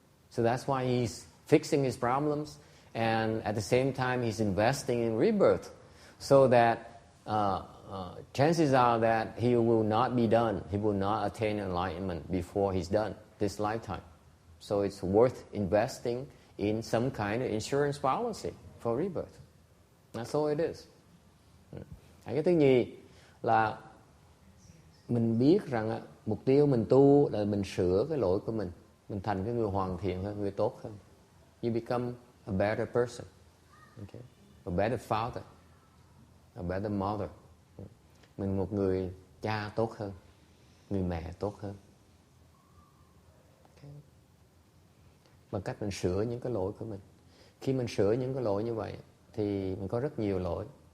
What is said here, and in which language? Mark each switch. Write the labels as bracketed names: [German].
[English] So that's why he's fixing his problems, and at the same time he's investing in rebirth, so that chances are that he will not be done. He will not attain enlightenment before he's done this lifetime. So it's worth investing in some kind of insurance policy for rebirth. That's all it is. [Vietnamese] Cái thứ nhì là mình biết rằng mục tiêu mình tu là mình sửa cái lỗi của mình thành cái người hoàn thiện hơn, người tốt hơn. [English] You become a better person. Okay? A better father. A better mother. [Vietnamese] Mình một người cha tốt hơn, người mẹ tốt hơn. Okay. Bằng cách mình sửa những cái lỗi của mình. Khi mình sửa những cái lỗi như vậy thì mình có rất nhiều lỗi.